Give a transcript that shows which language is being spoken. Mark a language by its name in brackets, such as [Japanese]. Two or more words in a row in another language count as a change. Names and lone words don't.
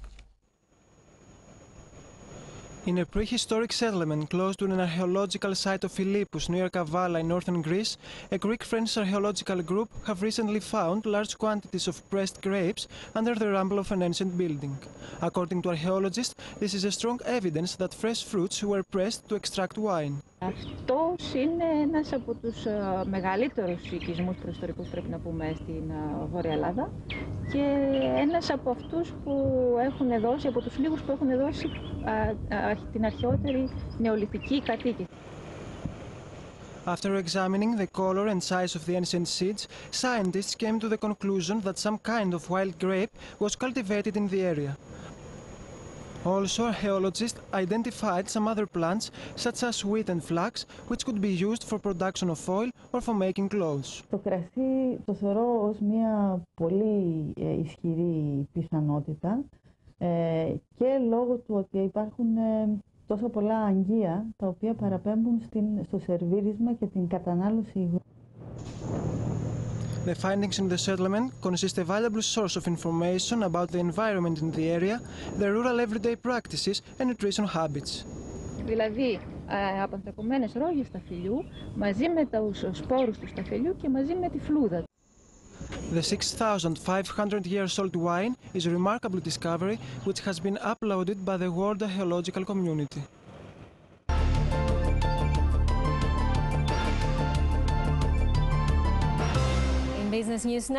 [English] In a prehistoric settlement close to an archaeological site of Philippus near Kavala in northern Greece, a Greek-French archaeological group have recently found large quantities of pressed grapes under the rubble of an ancient building. According to archaeologists, this is a strong evidence that fresh fruits were pressed to extract wine. [Greek] Αυτός είναι ένας από τους μεγαλύτερους οικισμούς προϊστορικούς, πρέπει να πούμε, στην Βόρεια Ελλάδα, και ένας από αυτούς που έχουν δώσει, από τους λίγους που έχουν δώσει την αρχαιότερη νεολιθική κατοίκηση. [English] After examining the color and size of the ancient seeds, scientists came to the conclusion that some kind of wild grape was cultivated in the area. Also, archaeologists identified some other plants, such as wheat and flax, which could be used for production of oil or for making clothes. [Greek] Το κρασί το θεωρώ ως μια πολύ ισχυρή πιθανότητα και λόγω του ότι υπάρχουν τόσο πολλά αγγεία τα οποία παραπέμπουν στο σερβίρισμα και την κατανάλωση υγρού. [English] The findings in the settlement consist a valuable source of information about the environment in the area, the rural everyday practices and nutrition habits. [Greek] Δηλαδή, αποθηκωμένες ρόγες σταφυλιού μαζί με τους σπόρους του σταφυλιού και μαζί με τη φλούδα. [English] The 6,500 years old wine is a remarkable discovery which has been uploaded by the world archaeological community. Business news now.